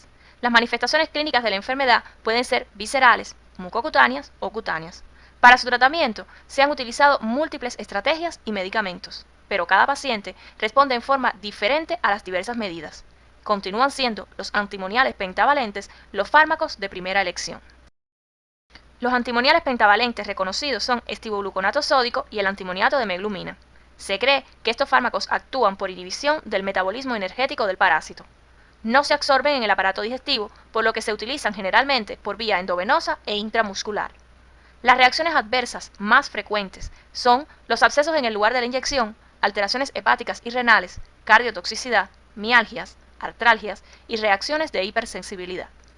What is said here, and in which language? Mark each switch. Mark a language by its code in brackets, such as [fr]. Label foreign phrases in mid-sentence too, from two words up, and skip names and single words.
[es] Las manifestaciones clínicas de la enfermedad pueden ser viscerales, mucocutáneas o cutáneas. Para su tratamiento se han utilizado múltiples estrategias y medicamentos, pero cada paciente responde en forma diferente a las diversas medidas. Continúan siendo los antimoniales pentavalentes los fármacos de primera elección. Los antimoniales pentavalentes reconocidos son estivogluconato sódico y el antimoniato de meglumina. Se cree que estos fármacos actúan por inhibición del metabolismo energético del parásito. No se absorben en el aparato digestivo, por lo que se utilizan generalmente por vía endovenosa e intramuscular. Las reacciones adversas más frecuentes son los abscesos en el lugar de la inyección, alteraciones hepáticas y renales, cardiotoxicidad, mialgias, artralgias y reacciones de hipersensibilidad.